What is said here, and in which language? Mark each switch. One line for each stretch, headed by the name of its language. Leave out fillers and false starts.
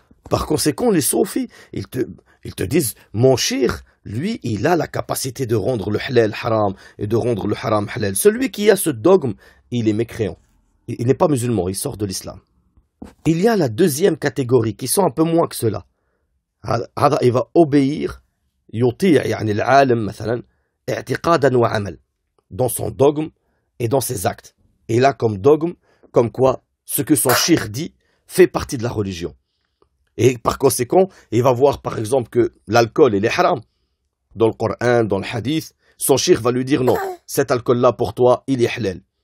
French: Par conséquent, les soufis, ils te disent, mon shir, lui, il a la capacité de rendre le halal haram et de rendre le haram halal. Celui qui a ce dogme, il est mécréant. Il n'est pas musulman, il sort de l'islam. Il y a la deuxième catégorie qui sont un peu moins que cela. Il va obéir,
Arabic: يطيع يعني العالم مثلا اعتقادا وعمل.
French: Dans son dogme et dans ses actes. Et là, comme dogme, comme quoi ce que son shir dit fait partie de la religion. Et par conséquent, il va voir par exemple que l'alcool il est haram. Dans le Coran, dans le hadith, son shir va lui dire non, cet alcool-là pour toi, il est halal.